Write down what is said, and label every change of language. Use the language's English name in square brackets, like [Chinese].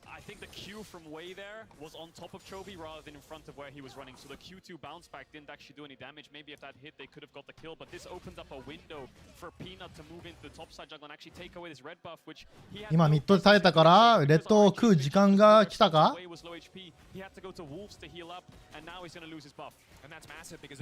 [English] I think the Q from way there was on top of Chovy rather than in front of where he was running. So the Q2 bounce back didn't actually do any damage. Maybe if that hit, they could have got the kill. But this opens up a window for Peanut to move into the top side jungle and actually take away this red buff, which he had. [Japanese] 今ミッドで耐えたからレッドを食う時間が来たか。 [English] He had to go to Wolves to heal up, and now he's going to lose his buff. And that's massive because